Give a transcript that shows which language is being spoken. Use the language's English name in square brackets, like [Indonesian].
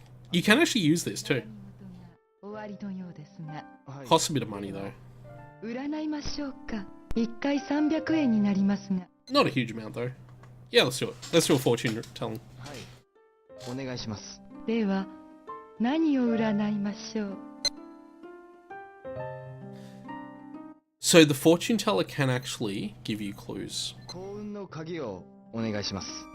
[English] You can actually use this too. [Japanese] 終わりのようですが、 [English] Costs a bit of money though. [Japanese] 占いましょうか。1回300円になりますが。 [English] Not a huge amount though. Yeah, let's do it. Let's do a fortune telling. [Japanese] はい。お願いします。では、何を占いましょう。 [English] So the fortune teller can actually give you clues. [Japanese] 幸運の鍵をお願いします。